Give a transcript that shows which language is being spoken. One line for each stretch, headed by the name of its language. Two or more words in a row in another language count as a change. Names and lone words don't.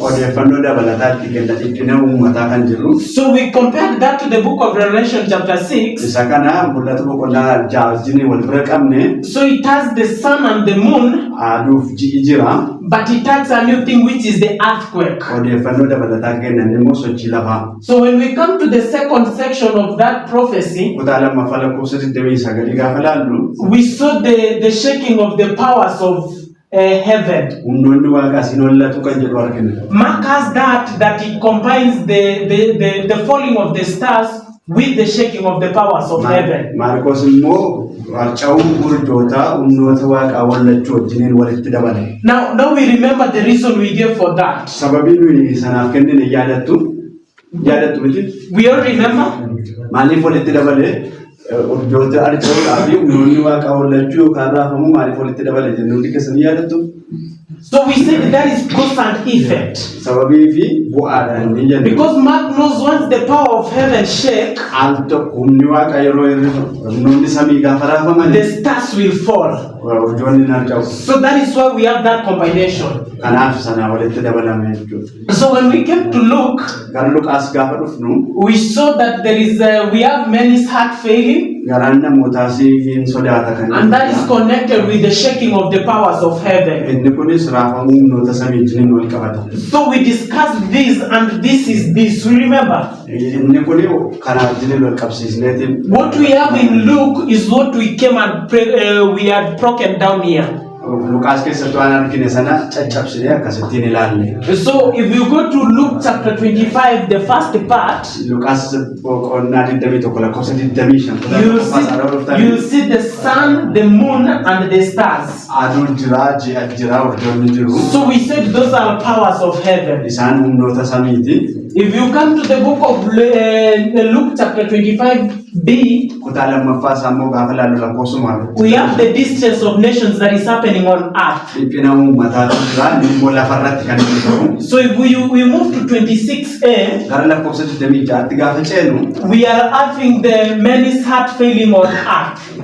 Oromo: Odeeffannoo dabalataatti kenna dhiphina uummataa kan jiru.
English: So we compared that to the book of Revelation chapter 6.
Oromo: Isa kana mul'ata boqonnaa 6 wajjin wal bira qabne.
English: So it has the sun and the moon,
Oromo: Aduuf ji'i jira.
English: but it adds a new thing, which is the earthquake.
Oromo: Odeeffannoo dabalataa kennan immoo sochii lafaa.
English: So when we come to the second section of that prophecy,
Oromo: kutaa lammaffaa lakkoofsa 29 gaafa laallu,
English: we saw the shaking of the powers of heaven.
Oromo: humnoonni waaqaa siin hollatu kan jedhu argina.
English: Mark has that it combines the falling of the stars with the shaking of the powers of heaven.
Oromo: Marqos immoo harca'uu urjoota humnoota waaqaa hollachuu wajjiniin walitti dabale.
English: Now we remember the reason we gave for that.
Oromo: Sababii nuyi sanaaf kennine yaadattu miti.
English: We all remember.
Oromo: Maaliif walitti dabale? Urjoota harca'uudhaa fi humnoonni waaqaa hollachuu yookaan raafamuu maaliif walitti dabale jennuuti keessanii yaadattu?
English: So we said that is cause and effect.
Oromo: Sababii fi bu'aadhaan ni jennu.
English: Because Mark knows once the power of heaven shake,
Oromo: al tokko humni waaqaa yeroo humnoonni samii gaafa raafaman,
English: the stars will fall.
Oromo: urjoonni ni harca'u.
English: So that is why we have that combination.
Oromo: Kanaaf sana walitti dabalame jechuudha.
English: So when we came to Luke,
Oromo: Gara Luqaas gaafa dhufnu,
English: we saw that there is we have many heart failing,
Oromo: garaan namootaas hin sodaata kan
English: and that is connected with the shaking of the powers of heaven.
Oromo: inni kunis raafamuu humnoota samii wajjiniin wal qabata.
English: So we discussed this, and this is this. We remember
Oromo: Inni kuni kana wajjiniin wal qabsiisneeti.
English: what we have in Luke is what we came and we had broken down here.
Oromo: Lukas keessattuu waan argine sana caccabsine akkasittiin ilaalle.
English: So if you go to Luke chapter 25, the first part,
Oromo: Lukas boqonnaa 21 lakkoofsa 25.
English: You see the sun, the moon, and the stars.
Oromo: Aduun jira, ji'a jira, urjoonni jiru.
English: So we said those are powers of heaven.
Oromo: Isaan humnoota samiiti.
English: If you come to the book of Luke chapter 25b, we have the distance of nations that is happening on earth. So if we move to 26a, we are having the man's heart failing on earth.